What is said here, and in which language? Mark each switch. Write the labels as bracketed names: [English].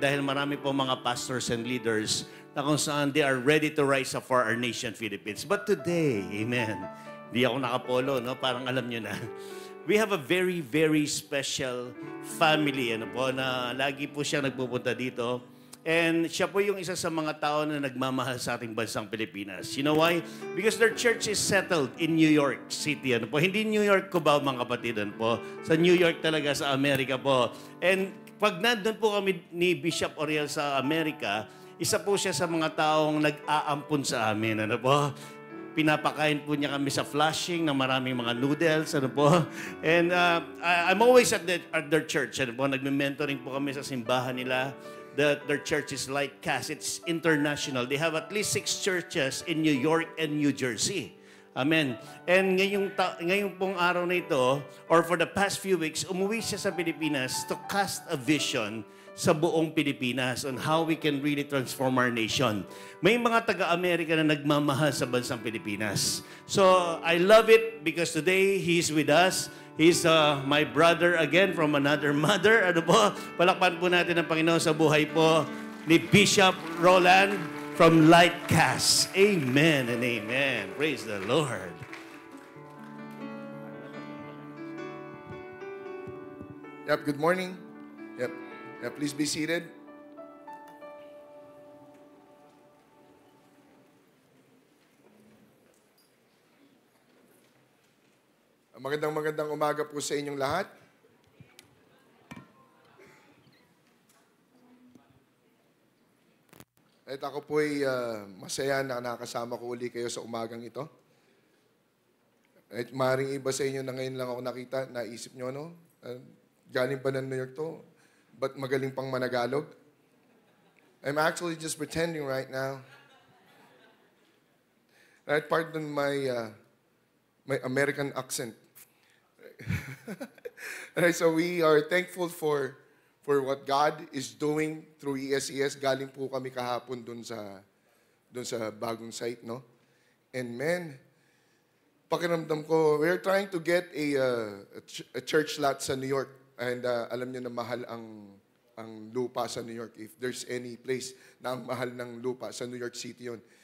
[Filipino] Dahil marami po mga pastors and leaders na kung saan [English] they are ready to rise up for our nation, Philippines. But today, [Filipino] amen, di ako nakapolo, no? Parang alam nyo na. [English] We have a very, very special family, [Filipino] ano po, na lagi po siya nagpupunta dito. And siya po yung isa sa mga tao na nagmamahal sa ating bansang Pilipinas. [English] You know why? Because their church is settled in New York City. [Filipino] Ano po? Hindi New York Cubao, mga kapatid, ano po. Sa New York talaga, sa Amerika po. And pag nandun po kami ni Bishop Oriel sa Amerika, isa po siya sa mga taong nag-aampon sa amin. Ano po? pinapakain po niya kami sa Flushing ng maraming mga noodles, ano po. [English] And I'm always at their church, [Filipino] ano po. Nagme-mentoring po kami sa simbahan nila. [English] Their church is Light Cast. It's international. They have at least 6 churches in New York and New Jersey. Amen. And [Filipino] ngayong pong araw na ito, [English] or for the past few weeks, [Filipino] umuwi siya sa Pilipinas [English] to cast a vision [Filipino] sa buong Pilipinas [English] on how we can really transform our nation. [Filipino] May mga taga-Amerika na nagmamahal sa bansang Pilipinas. [English] So, I love it because today he's with us. He's my brother again from another mother. [Filipino] Ano po? Palakpan po natin ang Panginoon sa buhay po ni Bishop Roland from Lightcast. [English] Amen and amen. Praise the Lord. Yep, good morning. Yep, please be seated. [Filipino] Magandang umaga po sa inyong lahat. At ako po'y masaya na nakasama ko uli kayo sa umagang ito. At maaaring iba sa inyo na ngayon lang ako nakita, naisip nyo, no? Galing ba ng New York to? Ba't magaling pang managalog? [English] I'm actually just pretending right now. Right, pardon my American accent. Right, so we are thankful for what God is doing through ESES. [Filipino] Galing po kami kahapon dun sa bagong site, no? [English] And man, [Filipino] pakiramdam ko, [English] we're trying to get a church lot sa New York. [Filipino] And alam niyo na mahal ang lupa sa New York. [English] If there's any place [Filipino] na ang mahal ng lupa sa New York City yun.